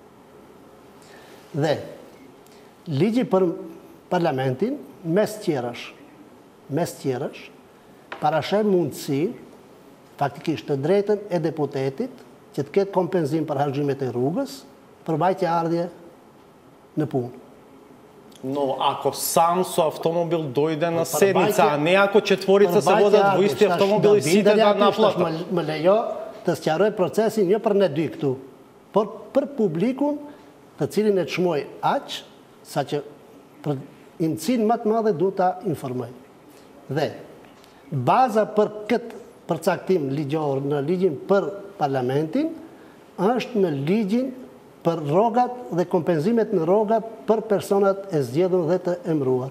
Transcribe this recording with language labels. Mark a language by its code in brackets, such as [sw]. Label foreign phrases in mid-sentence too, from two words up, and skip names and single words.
[sq] Dhe ligji për parlamentin mes tjerash parashef mundësi faktikisht të drejtën e deputetit që të ketë kompenzim për harxhimet e rrugës për vajtje ardhje në punë. [mk] Но ако сам со автомобил дојде на седница, а не ако четворица се водат во исти автомобил и сите да наплатат. [sq] Më lejo të sqaroj procesin jo për ne dy këtu, por për publikun të cilin e çmoj aq sa që për Indësinë më të madhe duhet ta informoj. Dhe baza për këtë përcaktim ligjor në ligjin për parlamentin është në ligjin për rrogat dhe kompenzimet në rrogat për personat e zgjedhur dhe të emëruar.